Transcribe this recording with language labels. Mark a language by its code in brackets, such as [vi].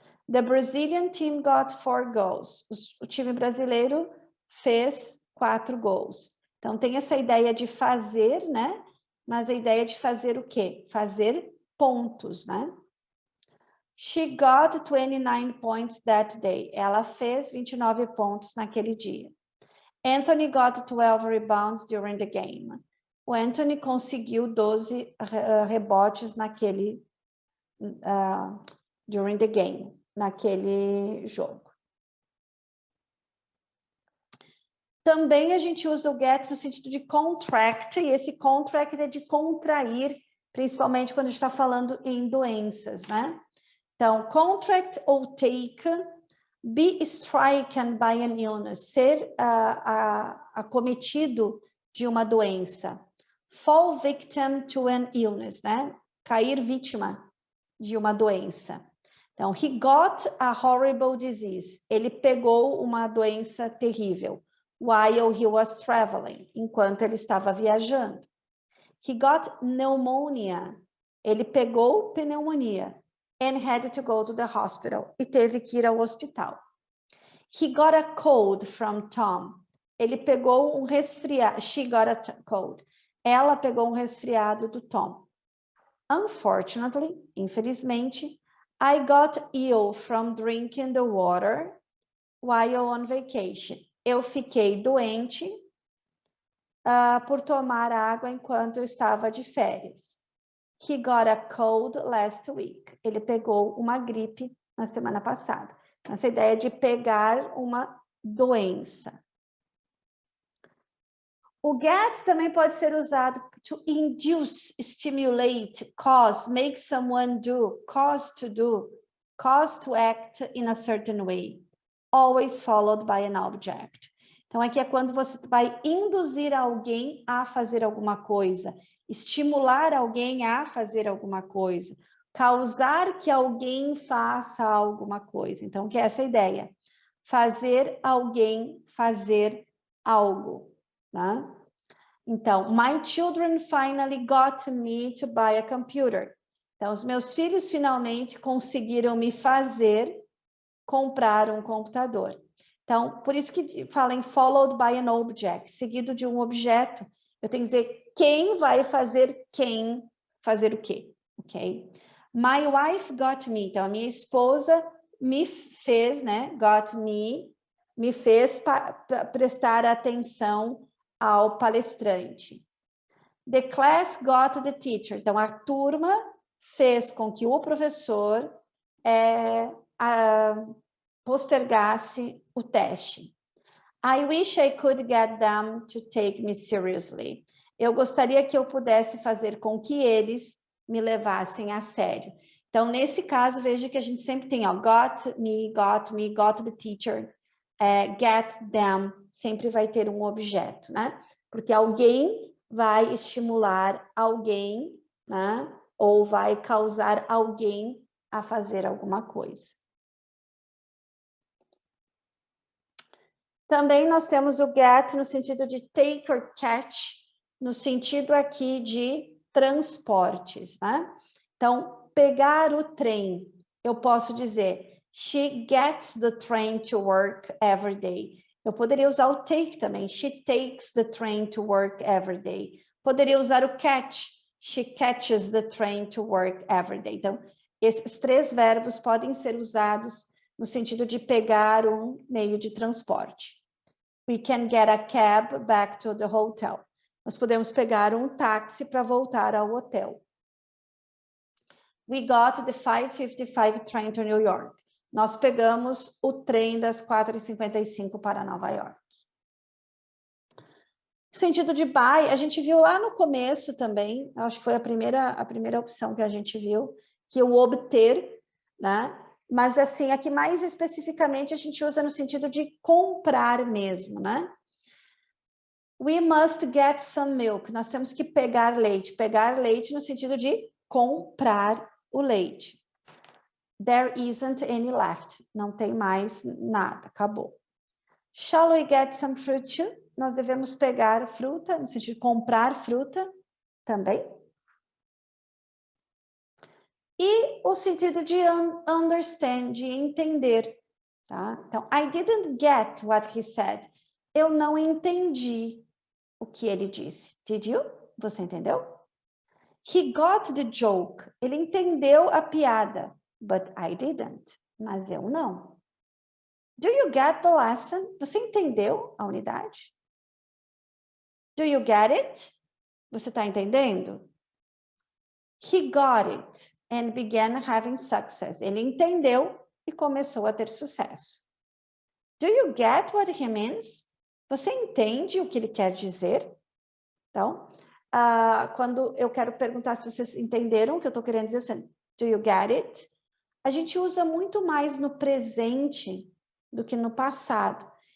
[en] The Brazilian team got 4 goals. [pt] O time brasileiro fez 4 gols. Então, tem essa ideia de fazer, né? Mas a ideia de fazer o quê? Fazer pontos, né? [en] She got 29 points that day. [pt] Ela fez 29 pontos naquele dia. [en] Anthony got 12 rebounds during the game. [pt] O Anthony conseguiu 12 rebotes naquele [en] during the game, [pt] naquele jogo. Também a gente usa o get no sentido de contract, e esse contract é de contrair, principalmente quando a gente está falando em doenças, né? Então, contract ou take, [en] be stricken by an illness, [pt] ser acometido de uma doença. [en] Fall victim to an illness, [pt] né? Cair vítima de uma doença. Então, [en] he got a horrible disease. [pt] Ele pegou uma doença terrível. [en] While he was traveling, [pt] enquanto ele estava viajando. [en] He got pneumonia. [pt] Ele pegou pneumonia. [en] And had to go to the hospital. [pt] E teve que ir ao hospital. [en] He got a cold from Tom. [pt] Ele pegou um resfriado. [en] She got a cold. [pt] Ela pegou um resfriado do Tom. [en] Unfortunately, [pt] infelizmente, [en] I got ill from drinking the water while on vacation. [pt] Eu fiquei doente por tomar água enquanto eu estava de férias. [en] He got a cold last week. [pt] Ele pegou uma gripe na semana passada. Essa ideia de pegar uma doença. O get também pode ser usado [en] to induce, stimulate, cause, make someone do, cause to act in a certain way. Always followed by an object. [pt] Então, aqui é quando você vai induzir alguém a fazer alguma coisa, estimular alguém a fazer alguma coisa, causar que alguém faça alguma coisa. Então, que é essa ideia? Fazer alguém fazer algo, né? Então, [en] my children finally got me to buy a computer. [pt] Então, os meus filhos finalmente conseguiram me fazer comprar um computador. Então, por isso que fala em [en] followed by an object, [pt] seguido de um objeto. Eu tenho que dizer quem vai fazer quem fazer o quê, ok? [en] My wife got me. [pt] Então, a minha esposa me fez, né? [en] Got me [pt] fez prestar atenção ao palestrante. [en] The class got the teacher. [pt] Então, a turma fez com que o professor postergasse o teste. [en] I wish I could get them to take me seriously. [pt] Eu gostaria que eu pudesse fazer com que eles me levassem a sério. Então, nesse caso, veja que a gente sempre tem, ó, [en] got the teacher, get them, [pt] sempre vai ter um objeto, né? Porque alguém vai estimular alguém, né? Ou vai causar alguém a fazer alguma coisa. Também nós temos o get no sentido de [en] take or catch, [pt] no sentido aqui de transportes, né? Então, pegar o trem, eu posso dizer, [en] she gets the train to work every day. [pt] Eu poderia usar o take também, [en] she takes the train to work every day. [pt] Poderia usar o catch, [en] she catches the train to work every day. [pt] Então, esses três verbos podem ser usados no sentido de pegar um meio de transporte. [en] We can get a cab back to the hotel. [pt] Nós podemos pegar um táxi para voltar ao hotel. [en] We got the 5:55 train to New York. [pt] Nós pegamos o trem das 4:55 para Nova York. O sentido de buy, a gente viu lá no começo também, acho que foi a primeira opção que a gente viu, que o obter, né? Mas assim, aqui mais especificamente a gente usa no sentido de comprar mesmo, né? [en] We must get some milk. [pt] Nós temos que pegar leite. Pegar leite no sentido de comprar o leite. [en] There isn't any left. [pt] Não tem mais nada, acabou. [en] Shall we get some fruit too? [pt] Nós devemos pegar fruta, no sentido de comprar fruta também. E o sentido de [en] understand, [pt] de entender. Tá? Então, [en] I didn't get what he said. [pt] Eu não entendi o que ele disse. [en] Did you? [pt] Você entendeu? [en] He got the joke. [pt] Ele entendeu a piada. [en] But I didn't. [pt] Mas eu não. [en] Do you get the lesson? [pt] Você entendeu a unidade? [en] Do you get it? [pt] Você está entendendo? [en] He got it and began having success. [pt] Ele entendeu e começou a ter sucesso. [en] Do you get what he means? [pt] Você entende o que ele quer dizer? Então, quando eu quero perguntar se vocês entenderam o que eu estou querendo dizer, você, [en] do you get it? [pt] A gente usa muito mais no presente do que no passado.